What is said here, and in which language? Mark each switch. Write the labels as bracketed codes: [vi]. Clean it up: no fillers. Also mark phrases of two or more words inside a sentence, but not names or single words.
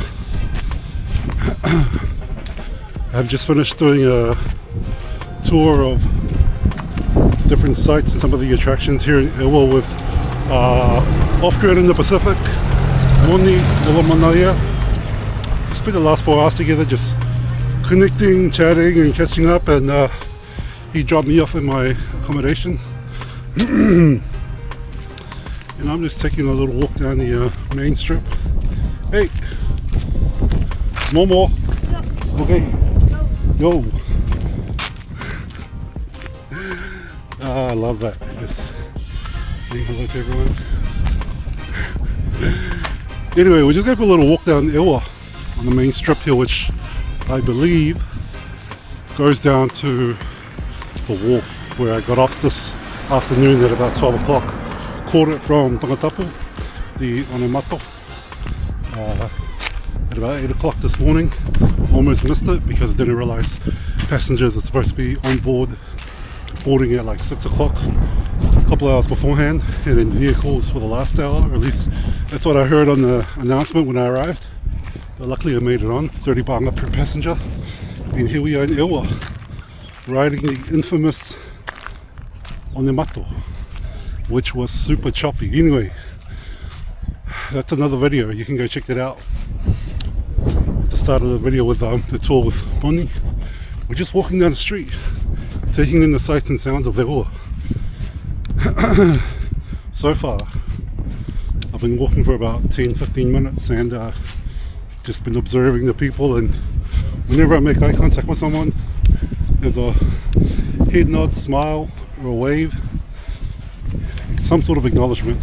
[en] I've just finished doing a tour of different sites and some of the attractions here in ʻEua with off-grid in the Pacific, Moni Ulamanaya. Spent the last 4 hours together just connecting, chatting and catching up, and he dropped me off in my accommodation. And I'm just taking a little walk down the main strip. Hey! More. Okay. Yo! I love that. Just saying hello to everyone. Anyway, we're just going to go a little walk down ʻEua on the main strip here, which I believe goes down to the wharf where I got off this afternoon at about 12 o'clock. Caught it from Tongatapu, the Onemato, at about 8 o'clock this morning. Almost missed it because I didn't realize passengers are supposed to be on board boarding at like 6 o'clock, a couple of hours beforehand, and in vehicles for the last hour, or at least that's what I heard on the announcement when I arrived. But luckily I made it on, 30 baht per passenger, and here we are in ʻEua, riding the infamous Onemato, which was super choppy. Anyway, that's another video, you can go check that out. At the start of the video with the tour with Moni, we're just walking down the street, taking in the sights and sounds of ʻEua. So far, I've been walking for about 10-15 minutes and just been observing the people, and whenever I make eye contact with someone, there's a head nod, smile, or a wave, some sort of acknowledgement.